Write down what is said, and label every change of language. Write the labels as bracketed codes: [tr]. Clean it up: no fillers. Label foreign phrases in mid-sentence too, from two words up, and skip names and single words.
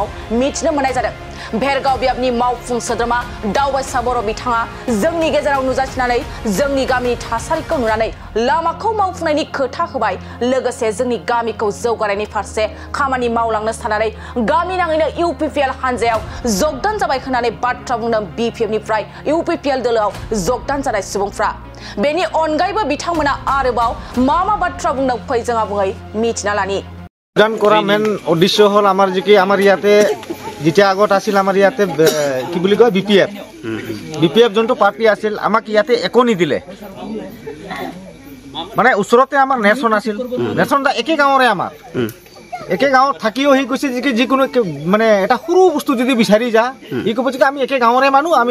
[brx] मिथिनो मोननाय जादों भेलगाव बियाबनि मावफुं सोद्रोमा दावबाय साबर बिथाङा जोंनि गेजेराव नुजाथिनानै जोंनि गामिनि थासारिखौ नुनानै लामाखौ मावफुंनायनि खोथा होबाय लोगोसे जोंनि गामिखौ जौगानायनि फारसे खामानि मावलांनो साननानै गामि नाङैनो इउपिपिएल हानजायाव जगदान जाबाय होननानै बाथ्रा बुंदों बिपिएफनिफ्राय इउपिपिएल दोलोआव जगदान जानाय सुबुंफ्रा बेनि अनगायैबो बिथांमोना आरोबाव मा बाथ्रा बुंदों फै जों आबुङै मिथिना लानि [as] গান কৰা মেন উদ্দেশ্য হল আমাৰ যে কি আমাৰ ইয়াতে যেতিয়া আগত আছিল আমাৰ ইয়াতে কি বুলি কয় বিপিএফ যোনটো পাৰ্টি আছিল আমাক ইয়াতে একো নিদিলে মানে ওচৰতে আমাৰ নেচন আছিল নেচন দা একে গাঁৱৰে আমাৰ একে গাঁৱত থাকিও হি কৈছে যে যিকোনো মানে এটা সৰু বস্তু যদি বিচাৰি যা ই ক'ব যে আমি একে গাঁৱৰে মানুহ আমি